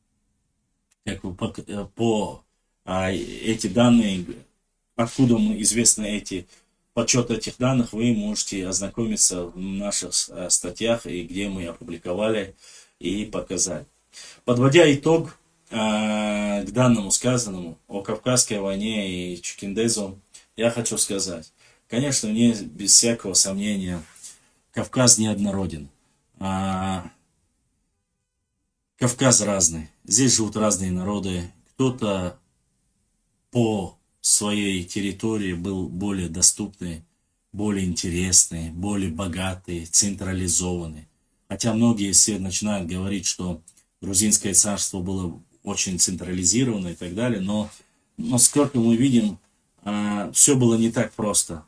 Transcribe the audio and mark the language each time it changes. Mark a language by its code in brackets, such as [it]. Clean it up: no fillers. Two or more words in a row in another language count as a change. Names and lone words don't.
[ru] Эти данные, откуда известны эти подсчеты этих данных, вы можете ознакомиться в наших статьях, и где мы опубликовали и показали. Подводя итог к данному сказанному о Кавказской войне и Чукиндезу, я хочу сказать, конечно, мне без всякого сомнения, Кавказ неоднороден. Кавказ разный. Здесь живут разные народы. Кто-то по своей территории был более доступный, более интересный, более богатый, централизованный. Хотя многие все начинают говорить, что грузинское царство было очень централизировано и так далее, но сколько мы видим, все было не так просто.